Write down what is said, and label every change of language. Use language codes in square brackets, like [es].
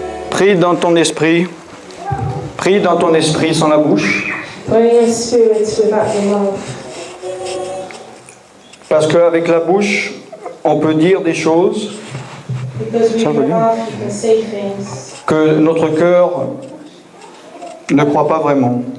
[fr] Prie dans ton esprit. Prie dans ton esprit sans la bouche. [en] Pray in spirit without your mouth. [fr] Parce qu'avec la bouche, on peut dire des choses [en] Because with your mouth you can say things [fr] que notre cœur ne croit pas vraiment.